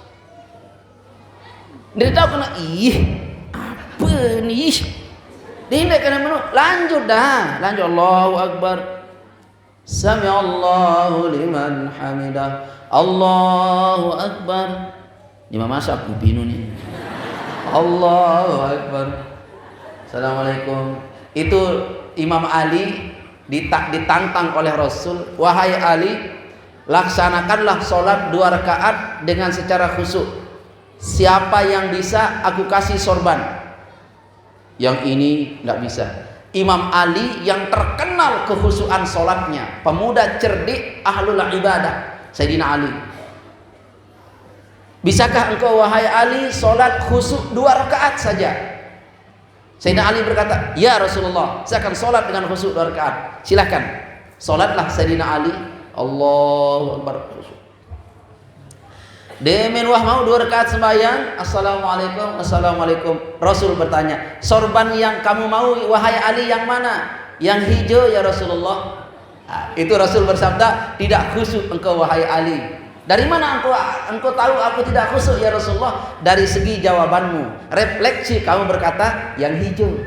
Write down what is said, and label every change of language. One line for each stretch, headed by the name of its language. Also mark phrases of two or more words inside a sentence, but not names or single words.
Indonesian: Dia tahu kena apa nih? Dia kena menu lanjut
Arabic: Allahu Akbar. Sami Allahu liman hamidah. Allahu Akbar.
Indonesian: Imam masak kupinu nih.
Arabic: Allahu Akbar. Assalamualaikum.
Indonesian: Itu Imam Ali ditantang oleh Rasul, wahai Ali, laksanakanlah sholat 2 rakaat dengan secara khusyuk. Siapa yang bisa aku kasih sorban. Yang ini nggak bisa. Imam Ali yang terkenal kekhusyuan sholatnya, pemuda cerdik,
Arabic: ahlul ibadah,
Indonesian: Sayyidina Ali. Bisakah engkau wahai Ali sholat khusyuk 2 rakaat saja? Sayyidina Ali berkata,
Arabic: ya Rasulullah,
Indonesian: saya akan sholat dengan khusyuk 2 rakaat. Silahkan, sholatlah Sayyidina Ali.
Arabic: Allahu Akbar.
Indonesian: Demen wah mau 2 rakaat sembahyang.
Arabic: Assalamualaikum, assalamualaikum.
Indonesian: Rasul bertanya, sorban yang kamu mau wahai Ali yang mana? Yang hijau
Arabic: ya Rasulullah.
Indonesian: Itu Rasul bersabda, tidak khusyuk engkau wahai Ali. Dari mana engkau tahu aku tidak khusyuk
Arabic: ya Rasulullah?
Indonesian: Dari segi jawabanmu, refleksi kamu berkata yang hijau.